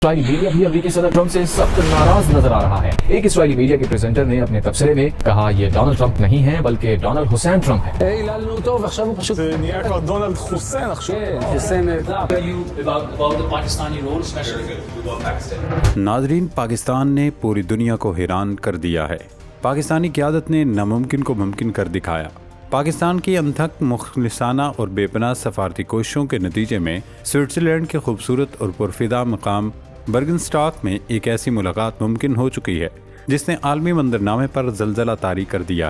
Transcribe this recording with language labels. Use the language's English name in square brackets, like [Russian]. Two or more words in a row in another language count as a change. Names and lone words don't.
[Urdu] اسرائیلی میڈیا بھی امریکی صدر ٹرمپ سے سخت ناراض نظر آ رہا ہے۔ ایک اسرائیلی میڈیا کے پریزنٹر نے اپنے تبصرے میں کہا یہ ڈونلڈ ٹرمپ نہیں ہے بلکہ ڈونلڈ حسین ٹرمپ ہے۔ [Hebrew] זה נהיה כבר דונלד חוסיין עכשיו. [Urdu] ناظرین، پاکستان نے پوری دنیا کو حیران کر دیا ہے۔ پاکستانی قیادت نے ناممکن کو ممکن کر دکھایا۔ پاکستان کی انتھک مخلصانہ اور بے پناہ سفارتی کوششوں کے نتیجے میں سوئٹزرلینڈ کے خوبصورت اور پرفدا مقام برگنسٹاک میں ایک ایسی ملاقات ممکن ہو چکی ہے جس نے عالمی منظرنامے پر زلزلہ طاری کر دیا ہے۔